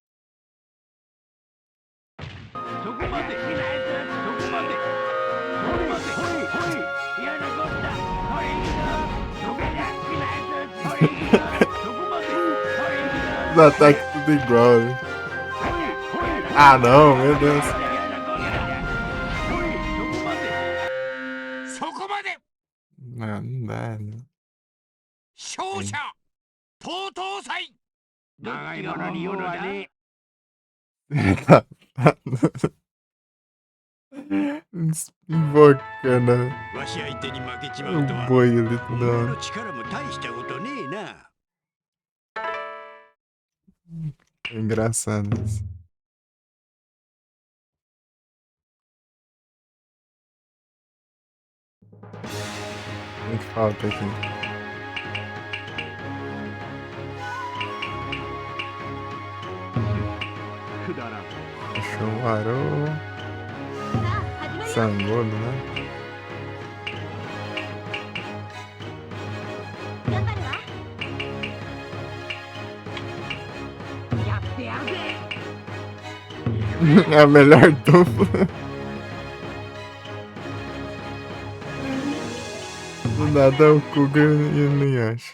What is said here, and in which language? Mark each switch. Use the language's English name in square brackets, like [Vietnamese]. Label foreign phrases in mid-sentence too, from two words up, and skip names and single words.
[Portuguese] Os ataques tudo igual, né? Ah não, meu Deus. [Japanese] そこまで [Portuguese] Não dá, né? [Japanese] 勝者TOTO祭長いものに用はね。 [Portuguese] Invocando [Japanese] わし相手に負けちまうとは。 [Portuguese] o boi ali [Japanese] お [Portuguese] toda [Japanese] 前 [Portuguese] hora. [Japanese] の力も大したことねえな。 [Portuguese] É engraçado isso. Muito falta aqui. Showaru. Sangodo, né? [Japanese] 頑張るわ。やってやるぜ。 [Portuguese] É a melhor dupla. Do nada o Kuga e o Nuyasha.